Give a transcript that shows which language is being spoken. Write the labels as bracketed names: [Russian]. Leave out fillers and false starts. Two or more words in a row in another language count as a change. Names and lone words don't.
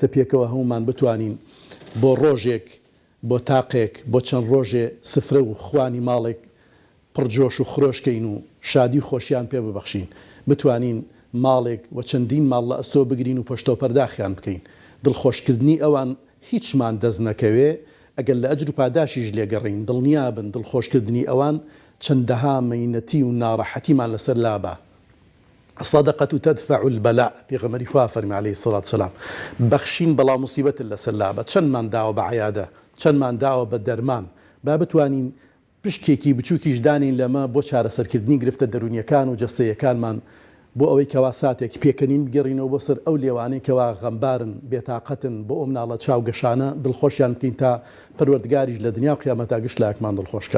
[Central Kurdish] پێکەوە هەمومان بتوانین بۆ ڕۆژێک بۆ تاقێک بۆ چەند ڕۆژێ سفرە و خوانی ماڵێک پڕجۆش و خرۆشکەین و شادی خۆشیان پێ ببەخشین بتوانین ماڵێک و چەندین ماڵ لە ئەستۆ بگرین و پشتۆ پەرداخیان بکەین دڵخۆشکردنی ئەوان هیچمان دەست نەکەوێ ئەگەر لە ئەجر و پاداشیش لێگەڕین دڵنیا بن دڵخۆشکردنی ئەوان چەندەها مەینەتی و ناڕەحەتیمان لەسەر لابە [Arabic] الصدقة تدفع البلاء [Central Kurdish] پێغەمبەری خوا فەرمی [Arabic] عەلەیهی سەڵات وسەلام [Central Kurdish] بەخشین بەڵا موسیبەت لەسەر لابە چەندمان داوە بە عەیادە چەندمان داوە بە دەرمان با بتوانین پشکێکی بچووکیش دانین لەمە بۆ چارەسەرکردنی گرفتە دەرونیەکان و جەستەیەکانمان بۆ ئەوەی کەوا ساتێک پێکەنین بگەڕینەوە بۆ سەر ئەو لێوانەی کەوا غەمبارن بێتاقەتن بۆ ئەو مناڵە چاوگەشانە دڵخۆشیان بکەین تا پەروەردگاریش لە دنیا و قیامەتا گشت لایەکمان دڵخۆشکات.